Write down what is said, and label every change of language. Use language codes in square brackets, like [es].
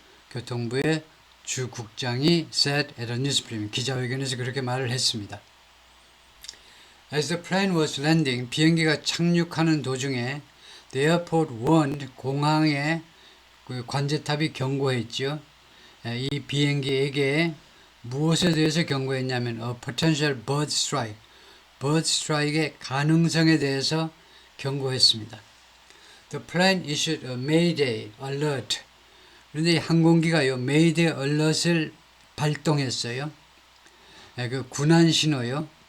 [ko] 교통부의 주국장이 [en] said at a news briefing [ko] 기자회견에서 그렇게 말을 했습니다. [en] As the plane was landing, [ko] 비행기가 착륙하는 도중에 [en] the airport warned [ko] 공항에 그 관제탑이 경고했죠. 이 비행기에게 무엇에 대해서 경고했냐면 [en] a potential bird strike, [ko] bird strike의 가능성에 대해서 경고했습니다. [en] The plane issued a Mayday alert. [ko] 그런데 이 항공기가요 Mayday alert을 발동했어요. 그 군한 신호요.